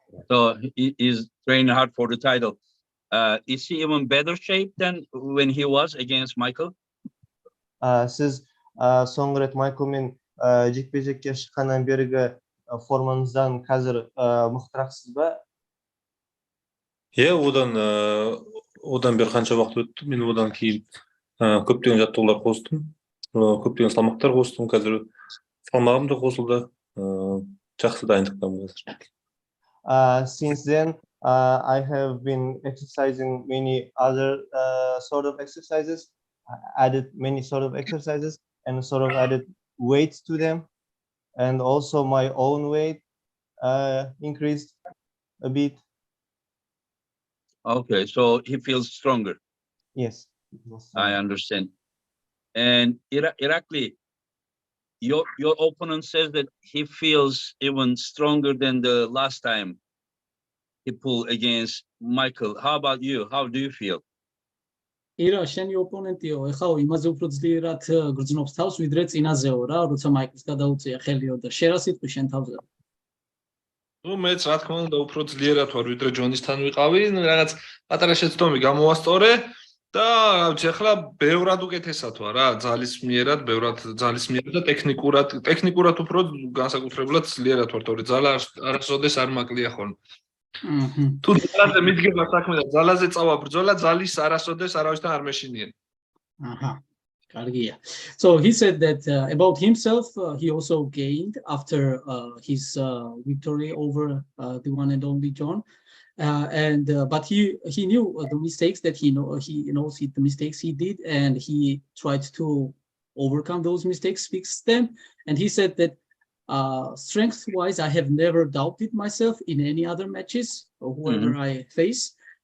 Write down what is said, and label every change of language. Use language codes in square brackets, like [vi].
[en] So he is training hard for the title. Is he even better shape than when he was against Michael? [kk] Siz соңғы рет Майклмен жекпе-жекке шыққаннан бергі формаңыздан қазір мықтырақсыз ба? Иә, одан бері қанша уақыт өтті, мен одан кейін көптеген жаттығулар қостым, көптеген салмақтар қостым, қазір салмағым да қосылды, жақсы дайындықтамын қазір. [en] Since then, I have been exercising many other sort of exercises, added many sort of exercises and sort of added weights to them. And also my own weight increased a bit. Okay, so he feels stronger. Yes. I understand. And Irakli, your opponent says that he feels even stronger than the last time he pulled against Michael. How about you? How do you feel? [ka] ირა, შენი ოპონენტიო, ეხლა იმაზე უფრო ძლიერად გრძნობს თავს, ვიდრე წინაზეო რა, როცა მაიკლს გადაუწია ხელიო და შენ რა სიტყვი შენ თავზე? მეც რა თქმა უნდა უფრო ძლიერად ვარ, ვიდრე ჯონისთან ვიყავი, რაღაც პატარა შეცდომი გამოვასწორე და ეხლა ბევრად უკეთესად ვარ რა, ძალის მიერად და ტექნიკურად უფრო განსაკუთრებულად ძლიერად ვარ, თორე ძალა არასოდეს არ მაკლია ხოლმე. თუ ძალაზე მიდგება საქმე და ძალაზე წავა ბრძოლა, ძალის არასოდეს არავისთან არ მეშინიენ. კარგია. [en] So he said that about himself, he also gained after his victory over the one and only John, but he knew the mistakes that he knows the mistakes he did, and he tried to overcome those mistakes, fix them, and he said that strength-wise, I have never doubted myself in any other matches or whoever I face.